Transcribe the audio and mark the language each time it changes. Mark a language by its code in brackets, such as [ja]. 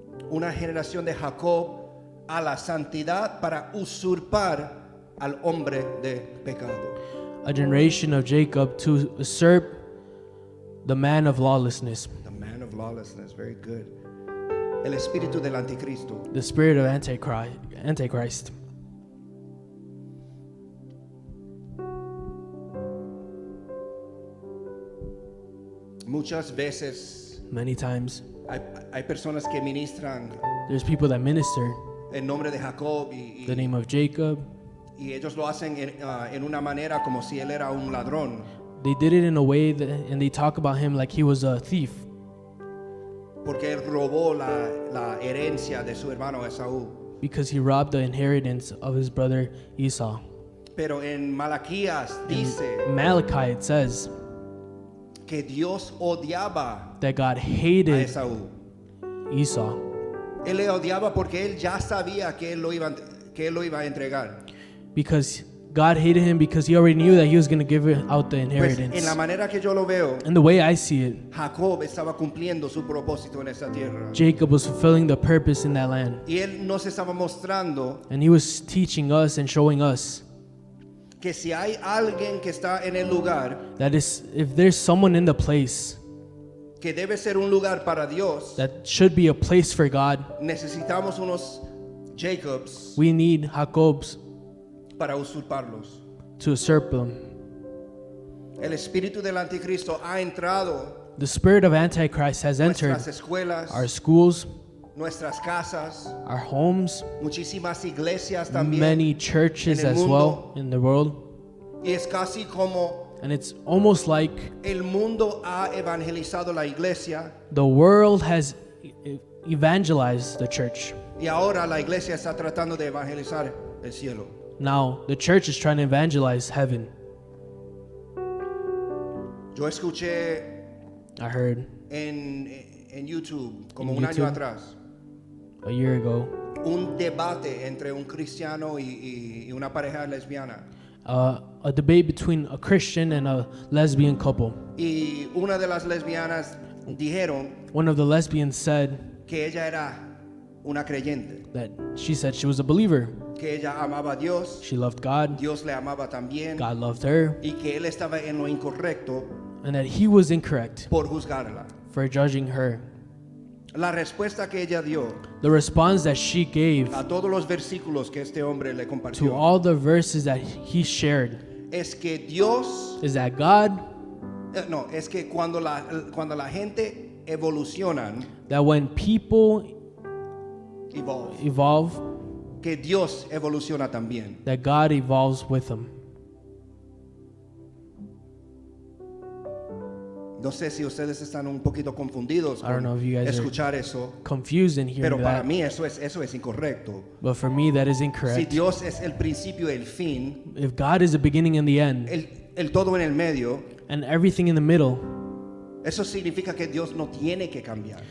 [es] Una generación de Jacob a la santidad para usurpar al hombre de pecado. [en] A generation of Jacob to usurp the man of lawlessness. The man of lawlessness, very good. [es] El espíritu del anticristo. [en] The spirit of Antichrist. [es] Muchas veces [en] Many times, [es] hay personas que ministran [en] there's people that minister [es] en nombre de Jacob y [en] the name of Jacob. [es] ellos lo hacen en una manera como si él era un ladrón. [en] They did it in a way that, and they talk about him like he was a thief [es] Porque él robó la herencia de su hermano Esaú. [en] because he robbed the inheritance of his brother Esau. [es] Pero en Malaquías dice [en] In Malachi it says [es] que Dios odiaba [en] that God [es] a [en] hated [es] Esaú. [en] Esau [es] Él le odiaba porque él ya sabía que él lo iba a entregar. [en] because God hated him because he already knew that he was going to give out the [es] Pues [en] inheritance. [es] en la manera que yo lo veo, [en] And the way I see it, [es] Jacob estaba cumpliendo su propósito en esa tierra. [en] Jacob was fulfilling the purpose in that land. [es] Y él nos estaba mostrando [en] And he was teaching us and showing us [es] que si hay alguien que está en el lugar, [en] that if there's someone in the place [es] que debe ser un lugar para Dios, [en] that should be a place for God, [es] necesitamos unos Jacobs [en] we need Jacobs [es] para usurparlos. [en] to usurp them. [es] El espíritu del anticristo ha entrado [en] The spirit of Antichrist has entered [es] nuestras escuelas, [en] our schools, [es] nuestras casas, [en] our homes, [es] muchísimas iglesias también. [en] many churches [es] en el [en] as [es] mundo. [en] well in the world. [es] Y es casi como [en] And it's almost like [es] el mundo ha evangelizado la iglesia [en] the world has evangelized the church. [es] y ahora la iglesia está tratando de evangelizar el cielo. [en] Now the church is trying to evangelize heaven. [es] Yo escuché [en] I heard [es] en YouTube, como [en] In [es] un año [en] YouTube? [es] atrás, [en] a year ago [es] un debate entre un cristiano y una pareja lesbiana. [en] a debate between a Christian and a lesbian couple. [es] Y una de las lesbianas dijeron [en] One of the lesbians said [es] que ella era una creyente, [en] that she said she was a believer. [es] que ella amaba a Dios, [en] She loved God. [es] Dios le amaba también, [en] God loved her. [es] y que él estaba en lo incorrecto [en] And that he was incorrect [es] por juzgarla. [en] for judging her. [es] La respuesta que ella dio [en] The response that she gave [es] a todos los versículos que este hombre le [en] to [es] compartió [en] all the verses that he shared [es] es que Dios, [en] is that God, [es] no, es que cuando la gente evolucionan, [en] that when people evolve, [es] que Dios evoluciona también. [en] that God evolves with them. [es] No sé si ustedes están un poquito confundidos [en] I don't know [es] con [en] if you guys [es] escuchar [en] are [es] eso, [en] confused in [es] pero [en] hearing [es] para [en] that. [es] mí eso es incorrecto. [en] But for me, that is [es] Si [en] incorrect. [es] Dios es el principio y el fin, [en] If God is the beginning and the end, [es] el todo en el medio, [en] and everything in the middle, [es] eso significa que Dios no tiene que cambiar.